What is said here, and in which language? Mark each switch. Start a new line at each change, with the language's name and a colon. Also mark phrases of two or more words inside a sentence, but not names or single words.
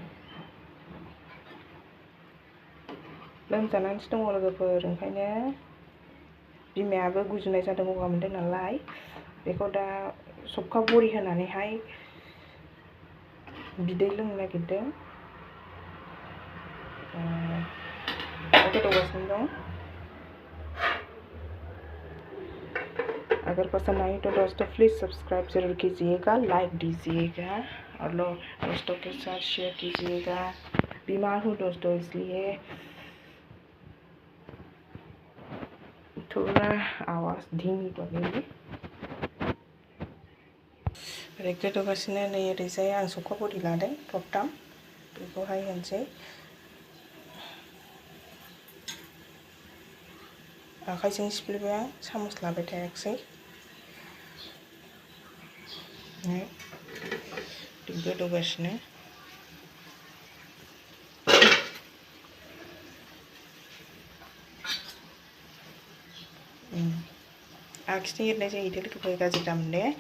Bodo: लोमजानानैसो दङ लोगोफोर, ओंखायनो बिमायाबो गुजुनाय जादों, गगा मोनदों नालाय बेखौ दा सबखा बरि होनानैहाय बिदै लोंनो नागिरदों। गोदौगासिनो दं।
Hindi: अगर पसंद आई तो दोस्तों
English: please subscribe
Hindi: जरूर कीजिएगा, लाइक दीजिएगा और दोस्तों के साथ शेयर कीजिएगा। बीमार हूँ दोस्तों इसलिए थोड़ा आवाज़ धीमी पड़ेगी।
Bodo: ओरै गोदौगासिनो नै ओरैजाय आं सबखा बरि लादों थरथाम, बेखौहाय होनोसै। आखाइजों सिफ्लेबाय आं, सामस लाबाय थायाखिसै। गोदौगासिनो आखिथिं एरनाय जायो लोगोफोर, गाज्रि दामोन दे।